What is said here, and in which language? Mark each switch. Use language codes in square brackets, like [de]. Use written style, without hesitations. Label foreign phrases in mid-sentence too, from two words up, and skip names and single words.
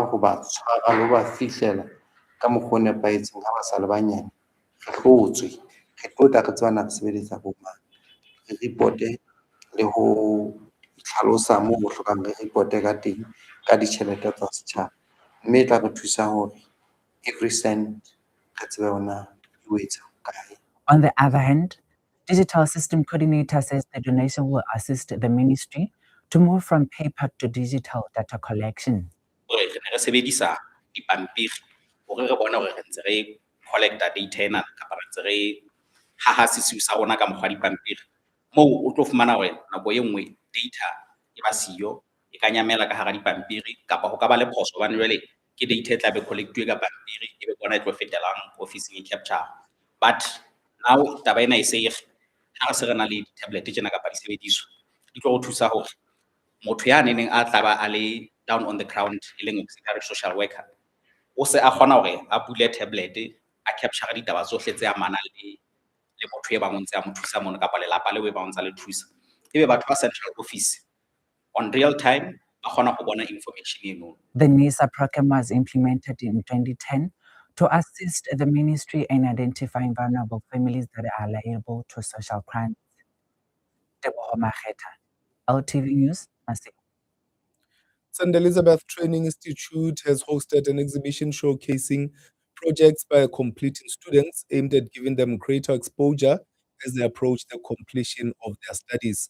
[st] go ba tshwara le ba fihlela ka mokgwa o nepahetseng ha ba sa le banyane re hlotswe re tlo tla re tswana re sebeletsa bo mang re reporte le ho tlhalosa moo ho hlokang re reporte ka teng ka ditjhelete tsa setjhaba mme e tla re thusa hore [en] every cent [st] re tsebe hona e wetsa kae. [en] On the other hand, Digital System Coordinator says the donation will assist the ministry to move from paper to digital data collection. [st] Re ne re sebedisa dipampiri hore re bone hore re ntse re collecta data ena kapa re ntse re haha sesiu sa rona ka mokgwa dipampiri moo o tlo fumana hore nako e nngwe data e ba siyo e ka nyamela ka hara dipampiri kapa ho ka ba le phoso hobane jwale ke data e tla be collectuwe ka pampiri e be bona e tlo fetelang office e [en] capture but now [st] taba ena e se e ha re se re na le tablet tjena kapa disebediswa di tlo go thusa hore motho ya neneng a tla ba a le [en] down on the ground [st] e leng [en] auxiliary social worker [st] o se a kgona hore a bule tablet a capture ditaba tsohle tse amanang le motho e bang o ntse a mo thusa mona kapa lelapa leo e bang o ntse a le thusa ebe batho ba [en] central office on real time [st] ba kgona go bona information eno. [en] The NISA program was implemented in 2010 to assist the ministry in identifying vulnerable families that are liable to social crimes. Teboho Makgetha, LTV News, Maseru. St. Elizabeth Training Institute has hosted an exhibition showcasing projects by completing students aimed at giving them greater exposure as they approach the completion of their studies.